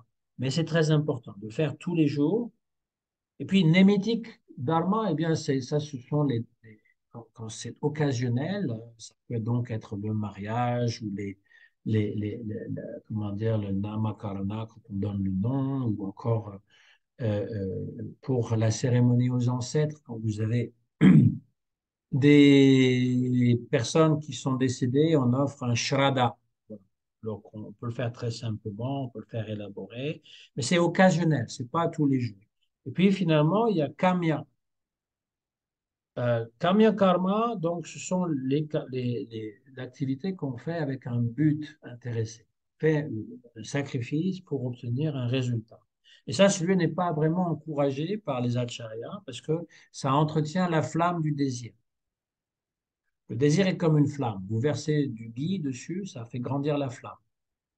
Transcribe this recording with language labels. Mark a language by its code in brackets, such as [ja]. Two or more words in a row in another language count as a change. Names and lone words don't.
[fr] Mais c'est très important de faire tous les jours. Et puis, [sa] némétique dharma, [fr] eh bien, ça, ce sont quand c'est occasionnel, ça peut donc être le mariage ou comment dire, le namakarana, quand on donne le nom, ou encore pour la cérémonie aux ancêtres, quand vous avez des personnes qui sont décédées, on offre un shraddha. Voilà. Donc, on peut le faire très simplement, on peut le faire élaboré, mais c'est occasionnel, c'est pas tous les jours. Et puis finalement, il y a kamya. [sa] Kamya karma, [fr] donc, ce sont les activités qu'on fait avec un but intéressé. On fait un sacrifice pour obtenir un résultat. Et ça, celui n'est pas vraiment encouragé par les acharyas parce que ça entretient la flamme du désir. Le désir est comme une flamme. Vous versez du ghee dessus, ça fait grandir la flamme.